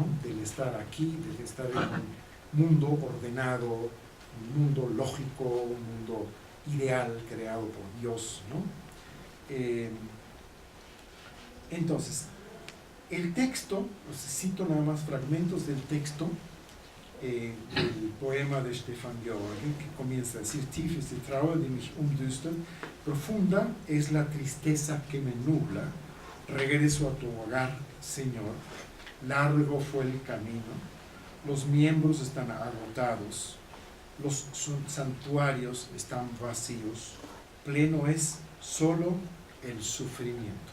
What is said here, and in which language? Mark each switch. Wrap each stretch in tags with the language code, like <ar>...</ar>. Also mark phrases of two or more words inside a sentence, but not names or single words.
<es>Del estar aquí, del estar en un mundo ordenado, un mundo lógico, un mundo ideal creado por Dios, ¿no? Entonces, el texto, cito nada más fragmentos del texto del poema de Stefan George, que comienza a decir:</es> <de>Tief ist die Trauer, die mich umdüstert,</de> <es>profunda es la tristeza que me nubla, regreso a tu hogar, Señor, largo fue el camino, los miembros están agotados, los santuarios están vacíos, pleno es solo el sufrimiento.</es>